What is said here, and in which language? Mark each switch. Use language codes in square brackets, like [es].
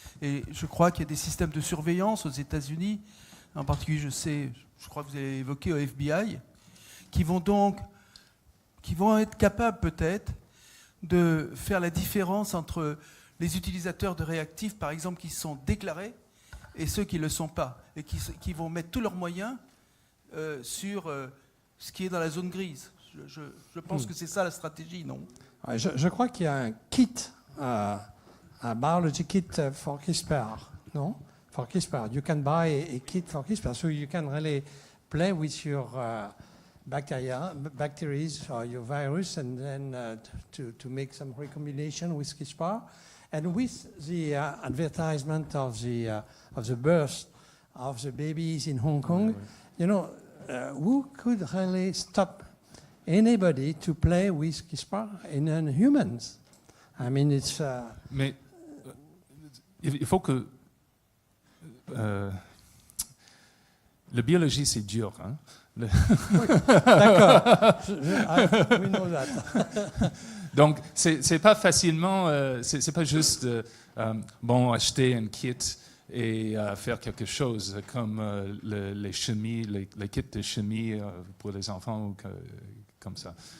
[fr] Et je crois qu'il y a des systèmes de surveillance aux États-Unis, en particulier, je crois que vous avez évoqué au FBI, qui vont être capables peut-être de faire la différence entre les utilisateurs de réactifs, par exemple, qui sont déclarés, et ceux qui ne le sont pas, et qui vont mettre tous leurs moyens sur ce qui est dans la zone grise. Je pense que c'est ça la stratégie, non? Ouais, je crois qu'il y a un kit, un [en] biology kit for CRISPR, [fr] non? [en] For CRISPR, you can buy a kit for CRISPR, so you can really play with your bacteria or your virus, and then to make some recombination with CRISPR, and with the advertisement of the birth of the babies in Hong Kong, you know, who could really stop anybody to play with CRISPR in humans? I mean, it's. [fr] Mais il faut que la biologie, c'est dur. Hein? D'accord. [en] We know that. [fr] Donc, c'est pas facilement, c'est pas juste acheter un kit et faire quelque chose comme les kits de chimie pour les enfants ou comme ça.